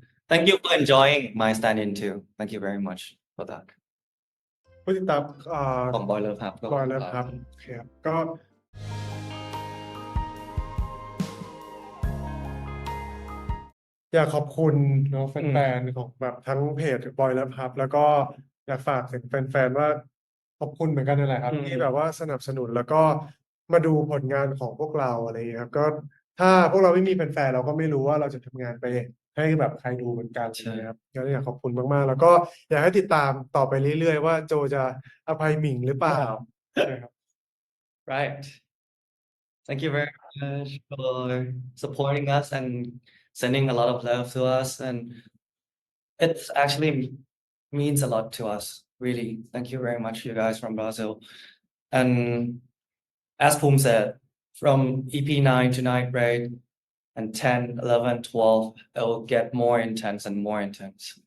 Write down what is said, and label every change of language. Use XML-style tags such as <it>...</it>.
<en>Thank you for enjoying my stand-in too. Thank you very much for that.</en> <th>ผู้ติดตาม ของ Boiler ครับ บอยแล้วครับโอเคครับก็อยากขอบคุณเนาะแฟนๆของแบบทั้งเพจบอยแล้วครับ แล้วก็อยากฝากถึงแฟนๆว่าขอบคุณเหมือนกันนั่นแหละครับ ที่แบบว่าสนับสนุนแล้วก็มาดูผลงานของพวกเราอะไรอย่างเงี้ยครับก็ถ้าพวกเราไม่มีแฟนๆเราก็ไม่รู้ว่าเราจะทำงานไปให้แบบใครดูเหมือนกัน ใช่ นะครับก็อยากขอบคุณมากๆ แล้วก็อยากให้ติดตามต่อไปเรื่อยๆว่าโจจะอภัยหมิงหรือเปล่าใช่ครับ</th> <en>Right. Thank you very much for supporting us and sending a lot of love to us. And it actually means a lot to us, really. Thank you very much, you guys from Brazil. And as Poom said, from EP9 to Night Raid and 10, 11, 12, it will get more intense and more intense.</en>